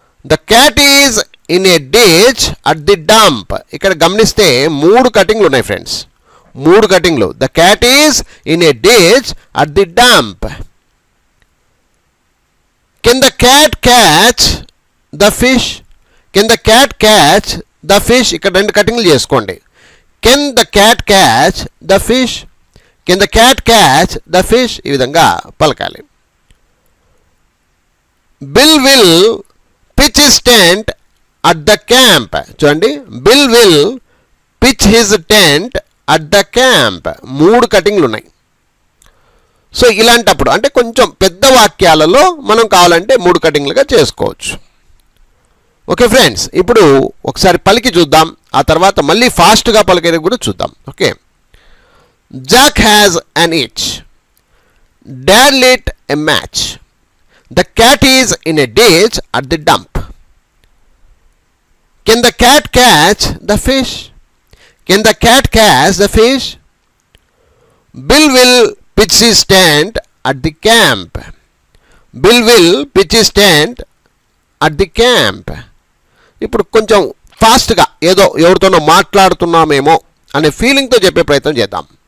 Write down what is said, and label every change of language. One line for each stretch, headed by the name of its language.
English: The cat is in a ditch at the dump.
Telugu: ఇక్కడ గమనిస్తే 3 కటింగ్లు ఉన్నాయి friends. 3 కటింగ్లు.
English: The cat is in a ditch at the dump. Can the cat catch the fish? Can the cat catch the fish?
Telugu: ఇక్కడ 2 కటింగ్లు చేసుకోండి.
English: Can the cat catch the fish? Can the cat catch the fish?
Telugu: ఈ విధంగా పలకాలి.
English: Bill will pitch his tent at the camp. చూడండి, Bill will pitch his tent at the camp.
Telugu: 3 కటింగ్లు ఉన్నాయి. So ఇలాంటప్పుడు అంటే కొంచెం పెద్ద వాక్యాలలో మనం కావాలంటే 3 కటింగ్లుగా చేసుకోవచ్చు. ఓకే ఫ్రెండ్స్, ఇప్పుడు ఒకసారి పలికి చూద్దాం. ఆ తర్వాత మళ్ళీ ఫాస్ట్గా పలికేది కూడా చూద్దాం.
English: Okay. Jack has an itch. Dad lit a match. The cat is in a ditch at the dump. Can the cat catch the fish? Can the cat catch the fish? Bill will pitch his tent at the camp. Bill will pitch his tent at the camp.
Telugu: ఇప్పుడు కొంచెం ఫాస్ట్గా ఏదో ఎవరితోనో మాట్లాడుతున్నామేమో అనే ఫీలింగ్తో చెప్పే ప్రయత్నం చేద్దాం.